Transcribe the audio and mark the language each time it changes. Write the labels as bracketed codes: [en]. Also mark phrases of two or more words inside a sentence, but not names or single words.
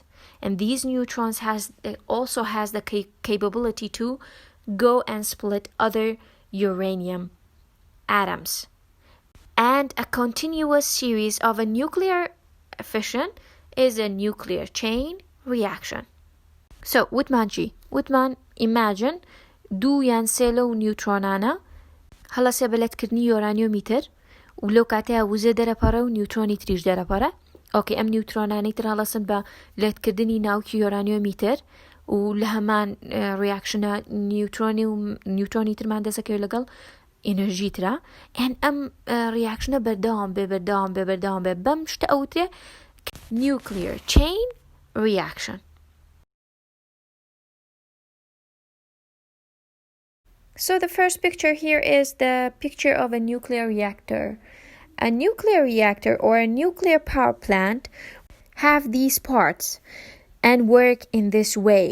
[en] And these neutrons also has the capability to go and split other uranium atoms. And a continuous series of a nuclear fission is a nuclear chain reaction. [ckb] So وتمان imagine 2 یان 3 لەو نیوترۆنانە هەڵە سێبەلەتکردنی یۆرانیۆمیتر و لەو کاتەیە وزە دەرەپەڕە و نیوترۆنی تریش دەرەپەڕە. ئۆکێ ئەم نیوترۆنانەی تر هەڵەسن بە لەتکردنی ناوکی یۆرانیۆمیتر و لە هەمان ریاکشنە نیوترۆنی ترمان دەسەکەوێت لەگەڵ ئێنەرژی ترە. ئەن ئەم ریاکشنە بەردەوام بێ بەم شتە ئەوترێ [en] nuclear chain reaction. So the first picture here is the picture of a nuclear reactor. A nuclear reactor or a nuclear power plant have these parts and work in this way.